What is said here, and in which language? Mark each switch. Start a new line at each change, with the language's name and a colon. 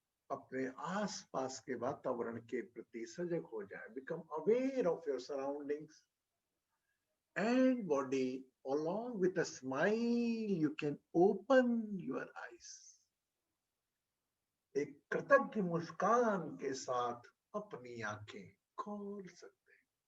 Hindi: अपने आसपास के वातावरण के प्रति सजग हो जाए.
English: Become aware of your surroundings and body. Along with a smile, you can open your eyes.
Hindi: एक कृतज्ञ मुस्कान के साथ अपनी आंखें खोल सकते हैं.